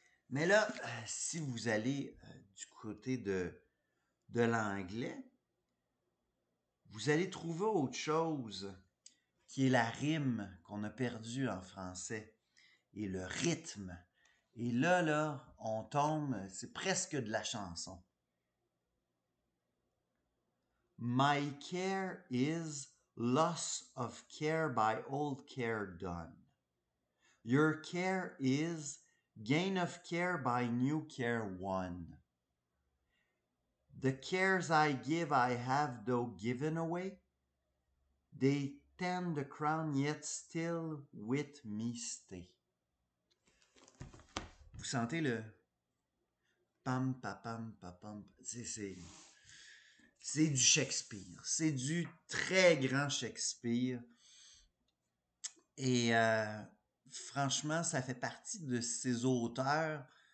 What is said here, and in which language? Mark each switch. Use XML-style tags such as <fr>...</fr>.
<fr>Mais là, si vous allez du côté de l'anglais, vous allez trouver autre chose qui est la rime qu'on a perdue en français et le rythme. Et là, on tombe, c'est presque de la chanson.</fr> <en>My care is loss of care by old care done. Your care is gain of care by new care won. The cares I give I have though given away. They tend the crown yet still with me stay.</en> <fr>Vous sentez le pam pam pam pam. C'est du Shakespeare. C'est du très grand Shakespeare. Et franchement, ça fait partie de ces auteurs.</fr>